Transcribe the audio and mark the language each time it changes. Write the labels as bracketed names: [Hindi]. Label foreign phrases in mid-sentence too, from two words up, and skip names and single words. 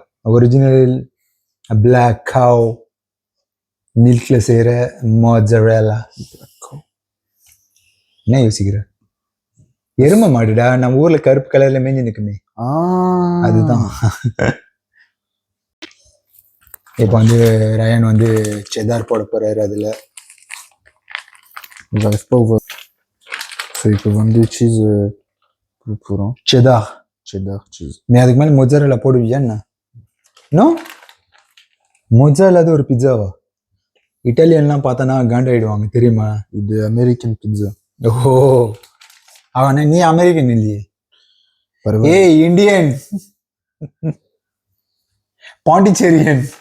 [English] original black cow milk [Tamil] செய்கிற மொஜரலா. என்ன யோசிக்கிற? எருமை மாடுடா, நம்ம ஊர்ல கருப்பு கலர்ல மேஞ்சு நிக்குமே, அதுதான். இப்போ வந்து ரயன் வந்து செதார் போட போறாரு அதில். [French] J'arrive pas à ouvrir. So, il peut vendre cheese pour un [Tamil] செதார். [English] cheddar cheese. [Tamil] நீ அதுக்கு மேலே மொஜரெல்லா போடுவியா என்ன? நோ, மொஜரெல்லா அது ஒரு பிட்சாவா? இட்டாலியன்லாம் பார்த்தனா காண்டாயிடுவாங்க தெரியுமா? இது [English] American pizza. [Tamil] ஓஹோ, அவன நீ அமெரிக்கன் இல்லையே. பரவாயில்ல. ஏய் [English] Indian, Pondicherrian.